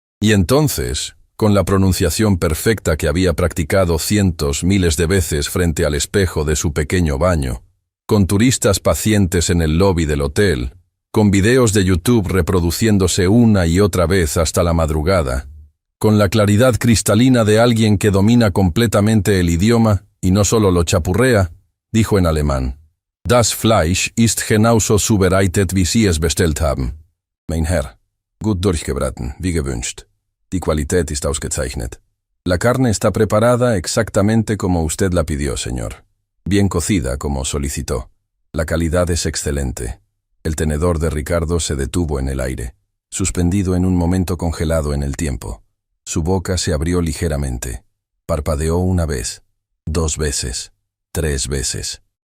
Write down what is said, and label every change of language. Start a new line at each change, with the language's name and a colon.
Spanish: Y entonces, con la pronunciación perfecta que había practicado cientos, miles de veces frente al espejo de su pequeño baño, con turistas pacientes en el lobby del hotel, con videos de YouTube reproduciéndose una y otra vez hasta la madrugada, con la claridad cristalina de alguien que domina completamente el idioma y no solo lo chapurrea, dijo en alemán:
German: Das Fleisch ist genauso zubereitet wie Sie es bestellt haben. Mein Herr, gut durchgebraten, wie gewünscht. Die Qualität ist ausgezeichnet.
Spanish: La carne está preparada exactamente como usted la pidió, señor. Bien cocida, como solicitó. La calidad es excelente. El tenedor de Ricardo se detuvo en el aire, suspendido en un momento congelado en el tiempo. Su boca se abrió ligeramente. Parpadeó una vez, 2 veces, 3 veces.